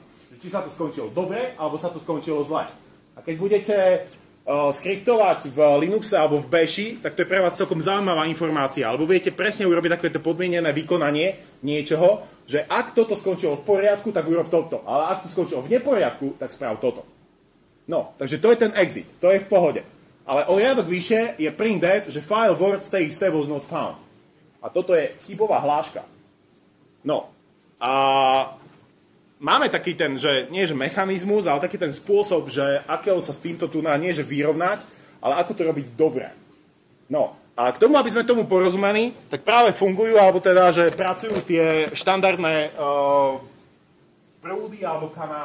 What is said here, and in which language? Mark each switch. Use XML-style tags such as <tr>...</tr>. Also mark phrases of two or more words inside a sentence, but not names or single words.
<sk>Či sa to skončilo dobre, alebo sa to skončilo zle. A keď budete skriptovať v Linuxe alebo v Bashi, tak to je pre vás celkom zaujímavá informácia, alebo viete presne urobiť takéto podmienené vykonanie niečoho, že ak toto skončilo v poriadku, tak urob toto, ale ak to skončilo v neporiadku, tak sprav toto. No, takže to je ten exit, to je v pohode. Ale o riadok vyššie je printf, že</sk> <en>file words txt was not found.</en> <sk>A toto je chybová hláška. No, a máme taký ten, že nie že mechanizmus, ale taký ten spôsob, že akého sa s týmto tu nie že vyrovnať, ale ako to robiť dobre. No, a k tomu, aby sme tomu porozumeli, tak práve fungujú, alebo teda, že pracujú tie štandardné prúdy alebo kanály.</sk>